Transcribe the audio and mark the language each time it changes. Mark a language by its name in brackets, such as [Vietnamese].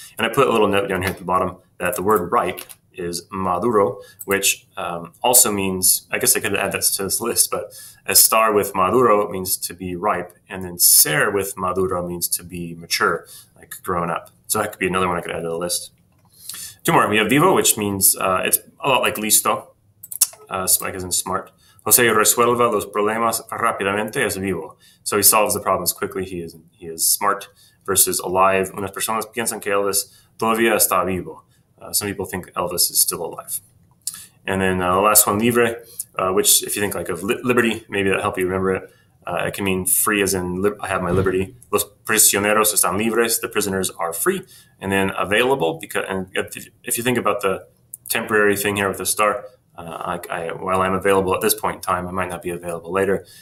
[English] And I put a little note down here at the bottom that the word ripe is maduro, which also means, I guess I could add that to this list, but estar with maduro means to be ripe, and then ser with maduro means to be mature, like grown up. So that could be another one I could add to the list. Two more. We have vivo, which means it's a lot like listo, like as in smart. [Spanish] Jose resuelva los problemas rápidamente, es vivo. [English] So he solves the problems quickly. He is smart. Versus alive. [Spanish] Unas personas piensan que Elvis todavía está vivo. [English] Some people think Elvis is still alive. And then the last one, libre, which if you think like of liberty, maybe that'll help you remember it. It can mean free as in I have my liberty. [Spanish] Los prisioneros están libres. [English] The prisoners are free. And then available, because if you think about the temporary thing here with the star, while I'm available at this point in time, I might not be available later.